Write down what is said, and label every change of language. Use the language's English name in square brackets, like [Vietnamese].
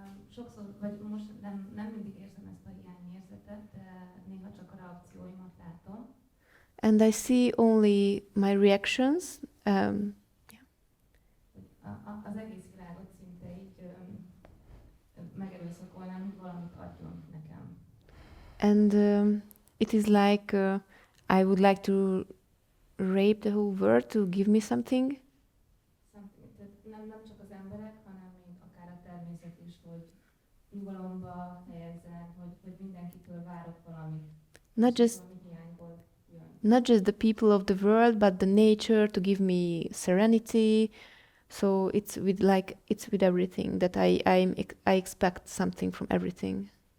[Hungarian] És sokszor, vagy most nem mindig érzem ezt a hiányérzetet, de néha csak a reakcióimat látom. [English] And I see only my reactions. [Hungarian] Az egész világot szinte így megerőszakolnám, hogy valamit adjon nekem. [English] And it is like I would like to rape the whole world to give me something. [Hungarian] Tehát nem csak az emberek, hanem még akár a természet is, hogy nyugalomba helyezzen, hogy mindenkitől várok valamit. [English] Not just the people of the world, but the nature to give me serenity. So it's with everything that I expect something from everything.